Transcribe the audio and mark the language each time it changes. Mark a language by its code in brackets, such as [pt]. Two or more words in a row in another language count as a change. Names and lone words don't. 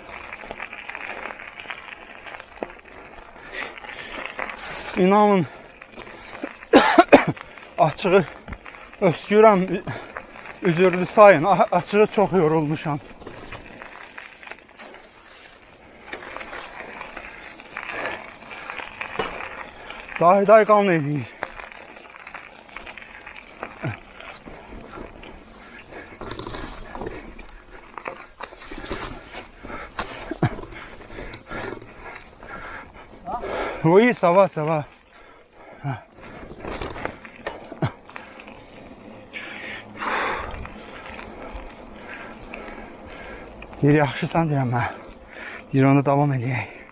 [az] İnanın, açığı öskürəm, üzürlü sayın, açığı çox yorulmuşam. Day qan eləyir. [fr] Oui, ça va, ça va. [az] Deyir, yaxşısan deyirəm mən. Deyir, onda davam eləyək.